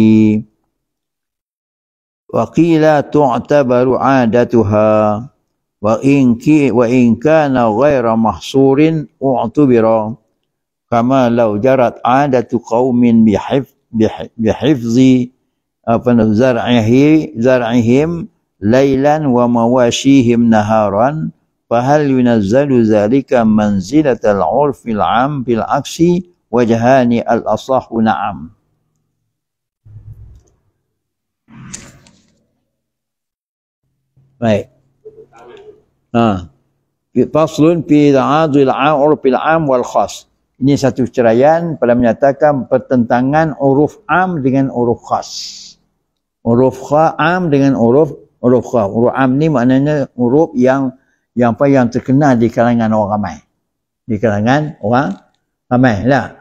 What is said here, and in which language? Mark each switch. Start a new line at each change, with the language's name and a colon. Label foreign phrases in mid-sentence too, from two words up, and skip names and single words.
Arabic: وقيل تعتبر عادتها وإن كان غير محصور اعتبر كما لو جرت عادة قوم بحفظ زرعهم ليلا ومواشيهم نهارا فهل ينزل ذلك منزلة العرف العام بالعكس وجهان الأصح نعم.
Malay: Baik.
Arabic: فصل في تعادل العرف العام والخاص.
Malay: Ini satu ceraian pada menyatakan pertentangan uruf am dengan uruf khas. Uruf am dengan uruf khas. Uruf am ni maknanya uruf yang terkenal di kalangan orang ramai. Di kalangan orang ramai lah.